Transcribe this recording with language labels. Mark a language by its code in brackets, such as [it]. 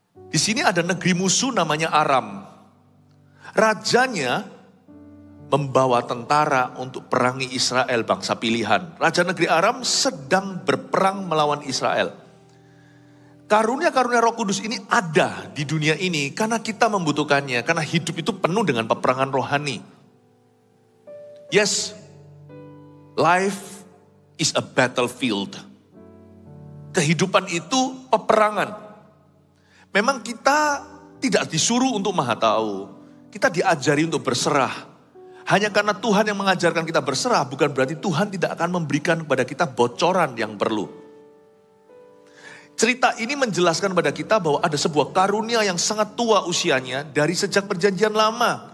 [id] Di sini ada negeri musuh namanya Aram. Rajanya membawa tentara untuk perangi Israel, bangsa pilihan. Raja negeri Aram sedang berperang melawan Israel. Karunia-karunia Roh Kudus ini ada di dunia ini karena kita membutuhkannya. Karena hidup itu penuh dengan peperangan rohani. [en] Yes, life is a battlefield. [id] Kehidupan itu peperangan. Memang kita tidak disuruh untuk maha tahu. Kita diajari untuk berserah. Hanya karena Tuhan yang mengajarkan kita berserah, bukan berarti Tuhan tidak akan memberikan kepada kita bocoran yang perlu. Cerita ini menjelaskan pada kita bahwa ada sebuah karunia yang sangat tua usianya dari sejak perjanjian lama.